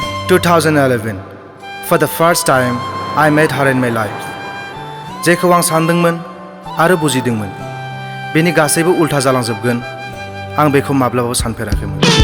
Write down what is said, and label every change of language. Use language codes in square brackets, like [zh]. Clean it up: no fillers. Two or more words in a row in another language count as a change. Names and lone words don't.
[en] 2011, for the first time, I met her in my life. [brx] जेखौ आं सानदोंमोन आरो बुजिदोंमोन बेनि गासैबो उल्था जालांजोबगोन आं बेखौ माब्लाबाबो सानफेराखैमोन